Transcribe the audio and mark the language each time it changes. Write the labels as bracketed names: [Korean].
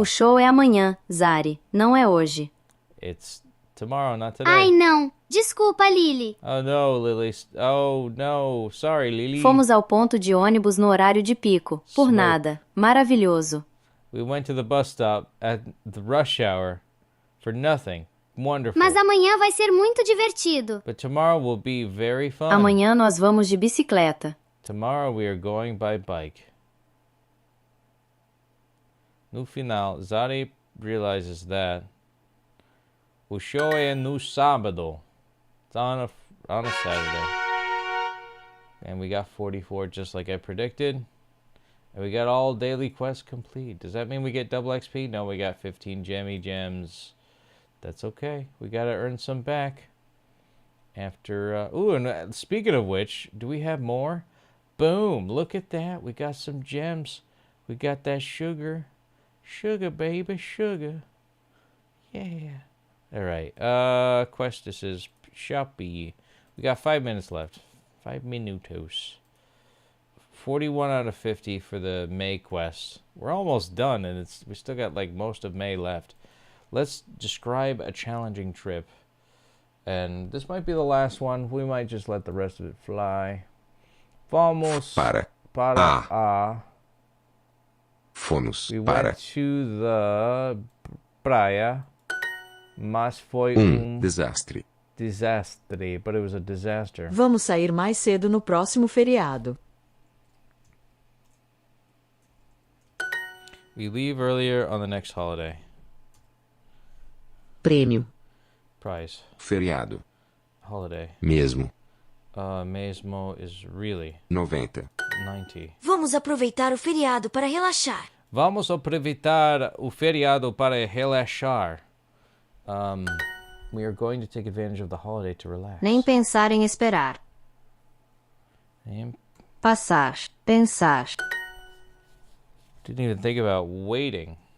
[Portuguese] O show é amanhã, Zari, não é hoje. [English] It's tomorrow, not today. [Portuguese] Ai, não. Desculpa, Lily. [English] Oh no, Lily. Oh no. Sorry, Lily. [Portuguese] Fomos ao ponto de ônibus no horário de pico. Por [English] Smoke. [Portuguese] nada. Maravilhoso. [English] We went to the bus stop at the rush hour for nothing. Wonderful. [Portuguese] Mas amanhã vai ser muito divertido. [English] But tomorrow will be very fun. [Portuguese] Amanhã nós vamos de bicicleta. [English] Tomorrow we are going by bike. [Portuguese] No final, Zari [English] realizes that [Portuguese] o show é no sábado. [English] It's on a Saturday. And we got 44 just like I predicted. And we got all daily quests complete. Does that mean we get double XP? No, we got 15 jammy gems. That's okay. We gotta earn some back. After, and speaking of which, do we have more? Boom, look at that. We got some gems. We got that sugar. Sugar, baby, sugar. Yeah. All right. Quest, this is Shopee. We got 5 minutes left. [Portuguese] 5 minutos. [English] 41 out of 50 for the May quest. We're almost done, and we still got like most of May left. Let's describe a challenging trip. And this might be the last one. We might just let the rest of it fly. [Portuguese] Vamos para a. Fomos [English] We [Portuguese] para [English] went to the praia, [Portuguese] mas foi desastre. [English] Desastre, but it was a disaster. [Portuguese] Vamos sair mais cedo no próximo feriado. [English] We leave earlier on the next holiday. [Portuguese] Prêmio. [English] Prize. [Portuguese] Feriado. [English] Holiday. [Portuguese] Mesmo. [English] Mesmo is really [Portuguese] 90. [English] 90. [Portuguese] Vamos aproveitar o feriado para relaxar. Vamos aproveitar o feriado para relaxar. [English] We are going to take advantage of the holiday to relax. [Portuguese] Nem pensar em esperar. Passar. Pensar. [English] Didn't even think about waiting.